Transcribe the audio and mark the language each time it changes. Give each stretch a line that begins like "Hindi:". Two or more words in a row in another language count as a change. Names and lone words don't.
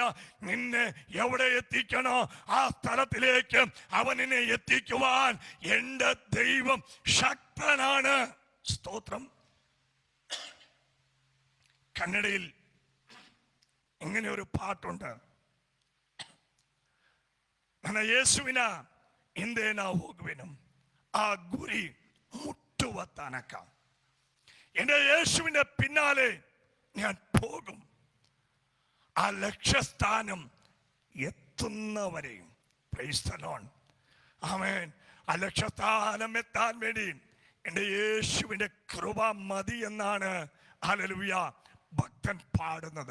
Malayalam: നിന്നെ എവിടെ എത്തിക്കണോ ആ സ്ഥലത്തിലേക്ക് അവൻ നിന്നെ എത്തിക്കുവാൻ എൻ്റെ ദൈവം ശക്തനാണ്. സ്തോത്രം. കന്നഡയിൽ ഇങ്ങനെ ഒരു പാട്ടുണ്ട്,
Kannada: ನನ್ನ ಯೇಸುವಿನ ಹಿಂದೆ ನಾವು ಹೋಗುವೆನು, ಆ ಗುರಿ ಮುಟ್ಟುವ ತನಕ.
Malayalam: എൻ്റെ യേശുവിന്റെ പിന്നാലെ ഞാൻ പോകും, ആ ലക്ഷ്യസ്ഥാനം എത്തുന്നവരെയും.
English: Praise the Lord. ആമേൻ.
Malayalam: ആ ലക്ഷ്യസ്ഥാനം എത്താൻ വേണ്ടി എൻ്റെ യേശുവിന്റെ കൃപ മതി എന്നാണ് ഹല്ലേലൂയ ഭക്തൻ പാടുന്നത്.